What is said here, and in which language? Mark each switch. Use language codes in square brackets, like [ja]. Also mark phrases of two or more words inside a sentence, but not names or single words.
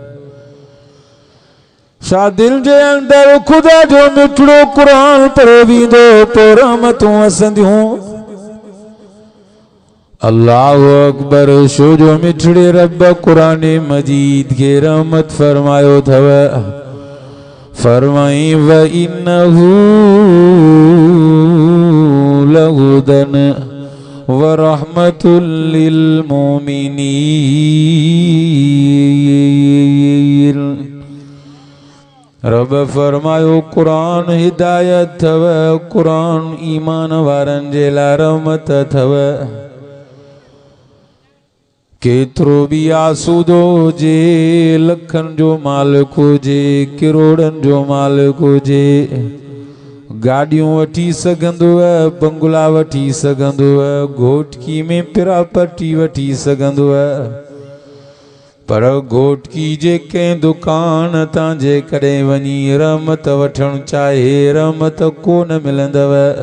[sd] छा दिल जे अंदर खुदा जो मिठड़ो कुरान पढ़ियो वेंदो पोइ रहमतूं वसंदियूं। [ar] الله أكبر, [sd] शो जो मिठड़े रब कुरान मजीद के रहमत फरमायो थव। [ar] फरमाई وإنه لهدى ورحمة للمؤمنين. [sd] रब फरमायो कुरान हिदायत थव, कुरान ईमान वारन जे लाइ रहमत थव। केतिरो बि आसूदो हुजे, लखनि जो मालिक हुजे, किरोड़नि जो मालिक हुजे, गाड़ियूं वठी सघंदो आहे, बंगला वठी सघंदो आहे, घोटकी में पिरापटी वठी सघंदो आहे, पर घोटकी जे कंहिं दुकान तां जे कॾहिं वञी रहमत वठणु चाहे, रहमत कोन मिलंदव।